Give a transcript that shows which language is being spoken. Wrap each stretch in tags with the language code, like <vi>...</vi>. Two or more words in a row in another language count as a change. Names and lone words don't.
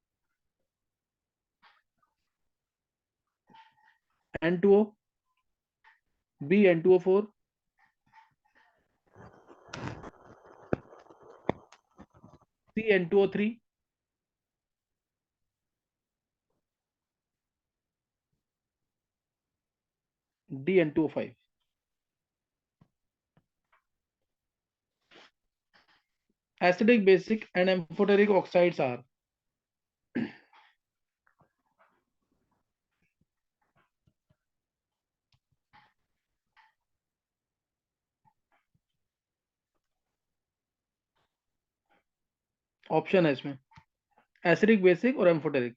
<en>N2O, B N2O4, C N2O3, D N2O5. Acidic, basic and amphoteric oxides are ऑप्शन</en> <hi>है इसमें,</hi> <en>acidic, basic and amphoteric.</en>